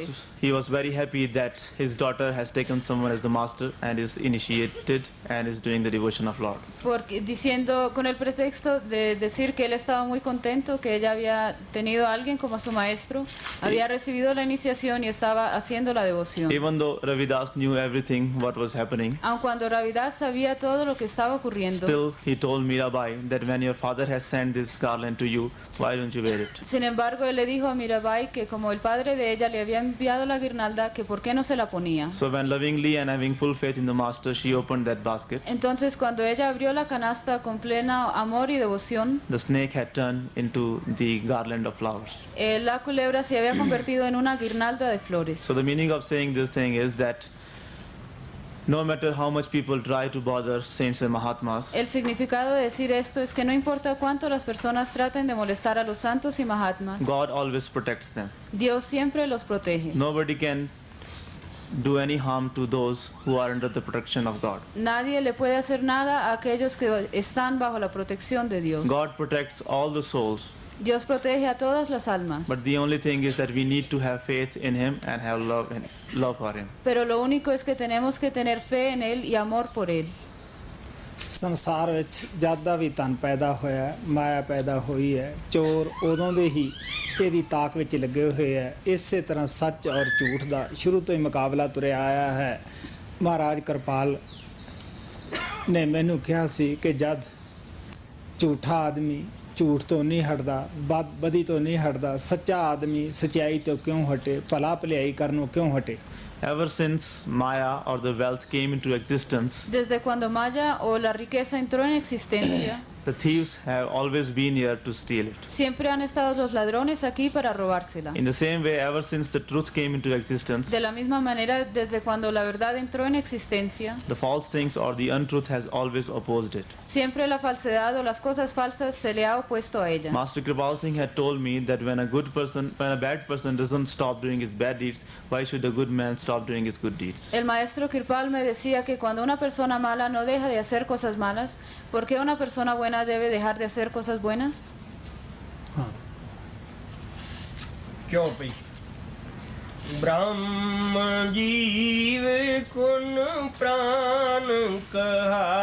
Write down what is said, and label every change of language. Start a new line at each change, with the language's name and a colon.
English: because he was very happy that his daughter has taken someone as the master and is initiated and is doing the devotion of Lord.
Spanish: porque diciendo con el pretexto de decir que él estaba muy contento que ella había tenido a alguien como su maestro, había recibido la iniciación y estaba haciendo la devoción.
English: Even though Ravidas knew everything what was happening,
Spanish: Aun cuando Ravidas sabía todo lo que estaba ocurriendo,
English: still he told Mirabai that when your father has sent this garland to you, why don't you wear it?
Spanish: sin embargo, él le dijo a Mirabai que como el padre de ella le había enviado la guirnalda, que por qué no se la ponía.
English: So when lovingly and having full faith in the master, she opened that basket.
Spanish: Entonces, cuando ella abrió la canasta con plena amor y devoción,
English: The snake had turned into the garland of flowers.
Spanish: la culebra se había convertido en una guirnalda de flores.
English: So the meaning of saying this thing is that no matter how much people try to bother saints and Mahatmas,
Spanish: El significado de decir esto es que no importa cuánto las personas traten de molestar a los santos y mahatmas,
English: God always protects them.
Spanish: Dios siempre los protege.
English: Nobody can do any harm to those who are under the protection of God.
Spanish: Nadie le puede hacer nada a aquellos que están bajo la protección de Dios.
English: God protects all the souls,
Spanish: Dios protege a todas las almas.
English: but the only thing is that we need to have faith in Him and have love for Him.
Spanish: Pero lo único es que tenemos que tener fe en Él y amor por Él.
Punjabi: ਸੰਸਾਰ ਵਿੱਚ ਜਦ ਦਾ ਵੀ ਤਨ ਪੈਦਾ ਹੋਇਆ, ਮਾਇਆ ਪੈਦਾ ਹੋਈ ਹੈ, ਚੋਰ ਉਦੋਂ ਦੇ ਹੀ ਇਹਦੀ ਤਾਕ ਵਿੱਚ ਲੱਗੇ ਹੋਏ ਹੈ। ਇਸੇ ਤਰ੍ਹਾਂ ਸੱਚ ਔਰ ਝੂਠ ਦਾ ਸ਼ੁਰੂ ਤੋਂ ਹੀ ਮੁਕਾਬਲਾ ਤੁਰਿਆ ਆਇਆ ਹੈ। ਮਹਾਰਾਜ ਕਿਰਪਾਲ ਨੇ ਮੈਨੂੰ ਕਿਹਾ ਸੀ ਕਿ ਜਦ ਝੂਠਾ ਆਦਮੀ ਝੂਠ ਤੋਂ ਨਹੀਂ ਹਟਦਾ, ਬਦੀ ਤੋਂ ਨਹੀਂ ਹਟਦਾ, ਸੱਚਾ ਆਦਮੀ ਸੱਚਾਈ ਤੋਂ ਕਿਉਂ ਹਟੇ, ਭਲਾ ਭਲਾਈ ਕਰਨੋਂ ਕਿਉਂ ਹਟੇ।
English: Ever since Maya or the wealth came into existence,
Spanish: Desde cuando Maya o la riqueza entró en existencia,
English: the thieves have always been here to steal it.
Spanish: Siempre han estado los ladrones aquí para robársela.
English: In the same way, ever since the truth came into existence,
Spanish: De la misma manera, desde cuando la verdad entró en existencia,
English: the false things or the untruth has always opposed it.
Spanish: siempre la falsedad o las cosas falsas se le ha opuesto a ella.
English: Master Kripal Singh had told me that when a bad person doesn't stop doing his bad deeds, why should a good man stop doing his good deeds?
Spanish: El maestro Kirpal me decía que cuando una persona mala no deja de hacer cosas malas, ¿por qué una persona buena debe dejar de hacer cosas buenas?
Hindi: क्यों भई ब्रह्म जीव कुन प्राण कहाया